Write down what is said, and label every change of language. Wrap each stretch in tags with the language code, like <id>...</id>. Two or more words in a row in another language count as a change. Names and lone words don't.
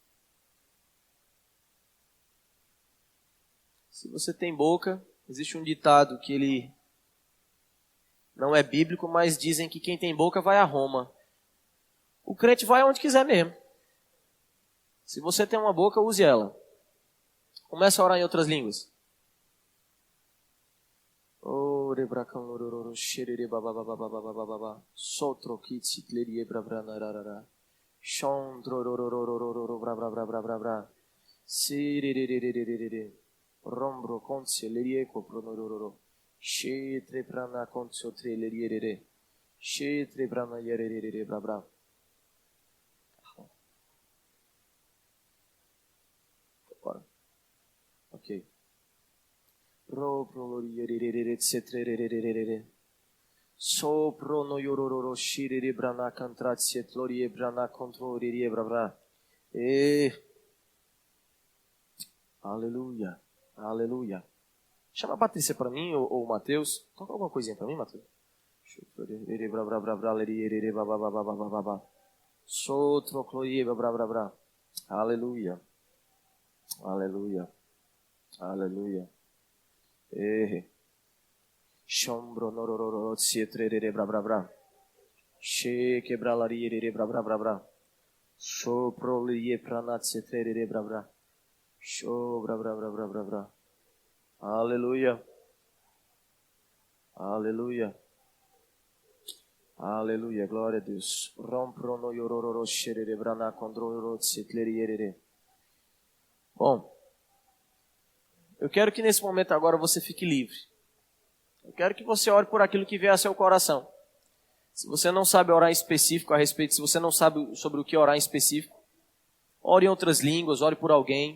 <pt>Se você tem boca, existe um ditado que ele não é bíblico, mas dizem que quem tem boca vai a Roma. O crente vai aonde quiser mesmo. Se você tem uma boca, use ela. Comece a orar em outras línguas. Rombro conce lerieko pronororo shetre prana conce treleriere shetre prana yerere bra. Agora. OK. Ro proloriere cetrerere sopro no yororo shirere brana contratse glorie brana controlere bra. Aleluia. Aleluia. Chama a Patrícia para mim, ou o Matheus. Toca alguma coisinha para mim, Matheus. Aleluia. Aleluia. Aleluia. Shombro norororo tsietrere bra bra bra. She quebralarie bra bra bra bra. Sopro lie pranat tsietrere bra bra. Show bra bra bra bra bra bra. Aleluia. Aleluia. Aleluia, glória a Deus. Rompro no yorororo xerere brana condroro tsietrere. Bom, eu quero que nesse momento agora você fique livre. Eu quero que você ore por aquilo que vier a seu coração. Se você não sabe orar em específico a respeito, se você não sabe sobre o que orar em específico, ore em outras línguas, ore por alguém.</pt>